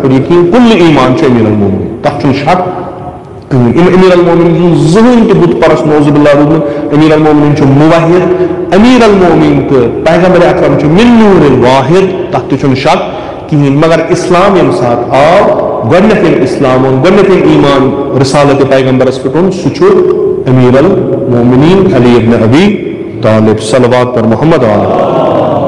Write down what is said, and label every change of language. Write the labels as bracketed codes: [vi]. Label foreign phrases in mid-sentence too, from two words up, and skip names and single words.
[ks] پٮ۪ٹھ یقیٖن کُلہِ ایٖمان چھُ امیٖر المومنیٖن تَتھ چھُنہٕ شک کٕہٕنۍ امیٖر المومنیٖن چھُنہٕ زٕہٕنۍ تہِ بُت پَرست [ar] نعوذ باللہ [ks] روٗدمُت امیٖر المومنیٖن چھُ موحد امیٖر المومنیٖن تہٕ پیغمبر اکرم چھُ [ar] من نور الواحد [ks] تَتھ تہِ چھُنہٕ شک کِہیٖنۍ مگر اِسلام ییٚمہِ ساتہٕ آو گۄڈنٮ۪تھ ییٚلہِ اِسلام اوٚن گۄڈنٮ۪تھ ییٚلہِ ایٖمان رِسالتِ پیغمبرس پٮ۪ٹھ اوٚن سُہ چھُ امیٖر المومنیٖن علی ابن ابی طالب صلوات پر محمد علیہ